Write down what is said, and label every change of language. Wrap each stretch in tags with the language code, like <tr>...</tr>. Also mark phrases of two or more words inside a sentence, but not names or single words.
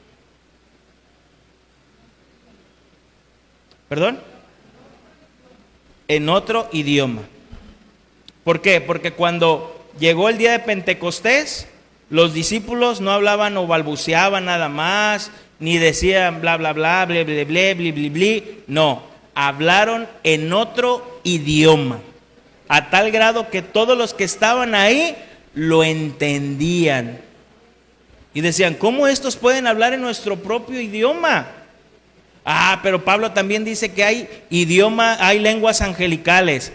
<es>¿Perdón? En otro idioma. ¿Por qué? Porque cuando llegó el día de Pentecostés, los discípulos no hablaban o balbuceaban nada más, ni decían bla, bla, bla, ble, ble, ble, ble, ble, ble. No, hablaron en otro idioma, a tal grado que todos los que estaban ahí lo entendían. Y decían, ¿cómo estos pueden hablar en nuestro propio idioma? Ah, pero Pablo también dice que hay lenguas angelicales.</es>